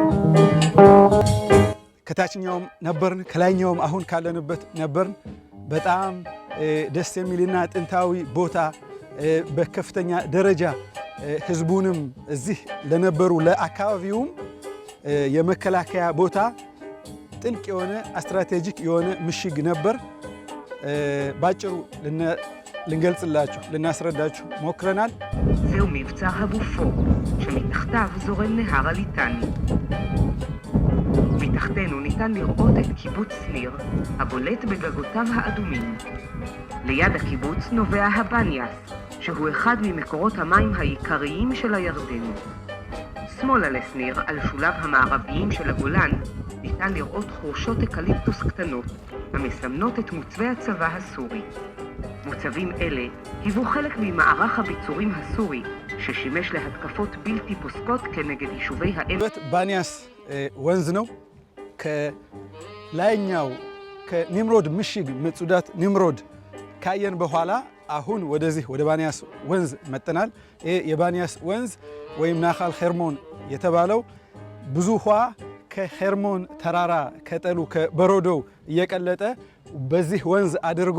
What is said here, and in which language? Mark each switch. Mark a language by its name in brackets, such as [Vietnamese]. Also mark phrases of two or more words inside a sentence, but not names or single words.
[Amharic] ከታችኛውም ነበርን ከላይኛውም አሁን ካለንበት ነበርን በጣም ደስ የሚልና ጥንታዊ ቦታ በከፍተኛ ደረጃ ህዝቡንም እዚህ ለነበሩ ለአካባቢውም የመከላከያ ቦታ ጥልቅ የሆነ ስትራቴጂክ የሆነ ምሽግ ነበር ባጭሩ ልንገልጽላችሁ ልናስረዳችሁ ሞክረናል [Hebrew] זהו מבצע הבופור שמתחתיו זורם נהר הליטני מתחתנו ניתן לראות את קיבוץ ניר הבולט בגגותיו האדומים ליד הקיבוץ נובע הבניאס שהוא אחד ממקורות המים העיקריים של הירדן שמאלה לסניר על שוליו המערביים של הגולן ניתן לראות חורשות אקליפטוס קטנות המסמנות את מוצבי הצבא הסורי מוצבים אלה היוו חלק ממערך הביצורים הסורי ששימש להתקפות בלתי פוסקות כנגד יישובי האמת [Amharic] ባኒያስ ወንዝ ነው ከላይኛው ከኒምሮድ ምሽግ መጽዳት ኒምሮድ ካየን በኋላ አሁን ወደዚህ ወደ ባኒያስ ወንዝ መጥተናል ይሄ የባኒያስ ወንዝ ወይም ናኻል ኸርሞን የተባለው ብዙ ውሃ ከኸርሞን ተራራ ከጠሉ ከበረዶው እየቀለጠ በዚህ ወንዝ አድርጎ